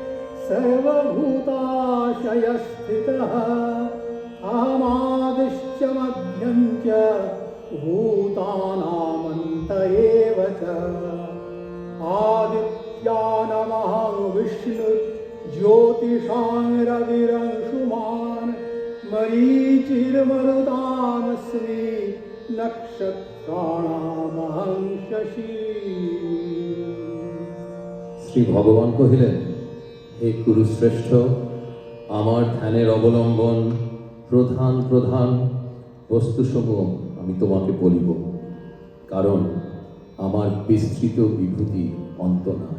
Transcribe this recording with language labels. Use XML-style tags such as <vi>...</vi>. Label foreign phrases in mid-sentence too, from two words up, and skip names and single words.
<sa>सर्वभूताशयस्थितः अहमादिश्च मध्यं च भूतानामन्त एव च आदित्यानमहं विष्णुर्ज्योतिषां रविरंशुमान् मरीचिर्मरुतामस्मि नक्षत्राणामहं शशी।</sa> <bn>শ্রী ভগবান কহিলেন, হে কুরুশ্রেষ্ঠ, আমার ধ্যানের অবলম্বন প্রধান প্রধান বস্তুসমূহ আমি তোমাকে বলিব, কারণ আমার বিস্তৃত বিভূতি অন্ত নাই।</bn>